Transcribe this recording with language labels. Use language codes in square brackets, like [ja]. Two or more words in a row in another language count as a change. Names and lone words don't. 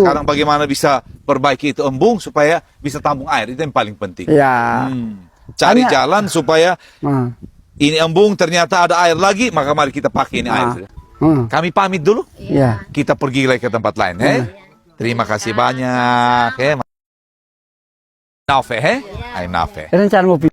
[id] Sekarang bagaimana bisa perbaiki itu embung supaya bisa tampung air, itu yang paling penting. Ya. Cari Hanya- jalan supaya Ah. ini embung ternyata ada air lagi, maka mari kita pakai ini air. Kami pamit dulu. Ya. Kita pergi lagi ke tempat lain. Terima kasih banyak. Nafe, Ay, nafe. Rencana mau